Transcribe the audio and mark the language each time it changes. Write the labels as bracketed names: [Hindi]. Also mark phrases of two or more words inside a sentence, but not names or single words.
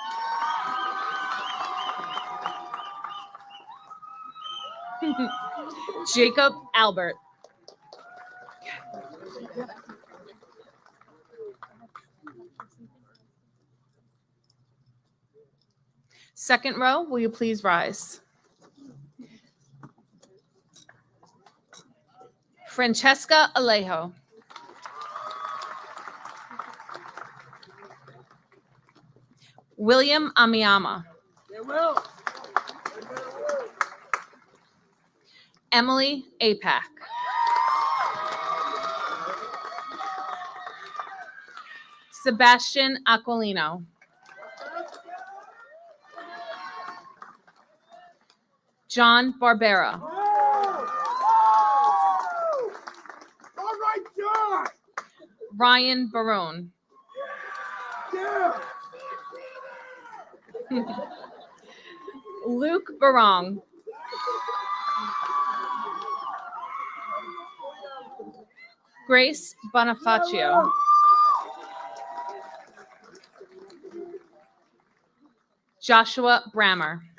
[English] Jacob Albert. Second row, will you please rise? Francesca Alejo. William Amiyama. Emily Apak. Sebastian Aquilino. John Barbera. Ryan Barone. Luke Barong. Grace Bonifacio. Joshua Brammer.